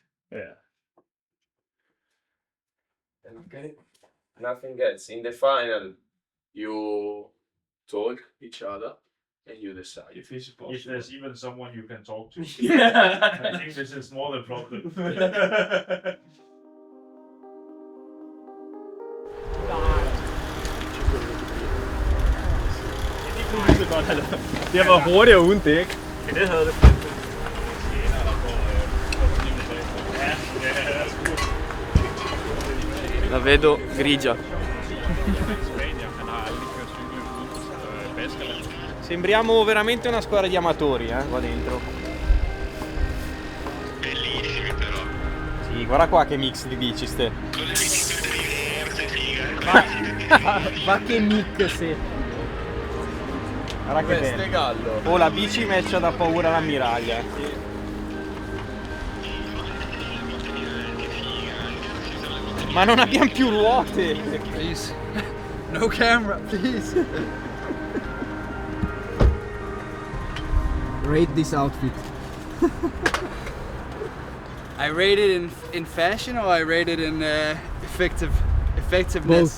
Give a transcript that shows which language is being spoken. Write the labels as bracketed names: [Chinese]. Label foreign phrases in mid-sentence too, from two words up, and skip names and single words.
[English] Yeah. Okay. Nothing else. In the final, you talk each other and you decide. If there's even someone you can talk to. Yeah. I think this is more the problem. [Danish] Det var hurtigere uden dæk. Det havde det. [Italian] La vedo grigia. Sembriamo veramente una squadra di amatori, qua dentro. Bellissimi però. Sì, guarda qua che mix di bici ste. Con le biciclette diverse, figa. Ma che mix, Guarda che bello. gallo. Oh, la bici matcha da paura l'ammiraglia. Ma non abbiamo più ruote. [English] Please. No camera, please. Rate this outfit. I rate it in fashion or I rate it in effectiveness?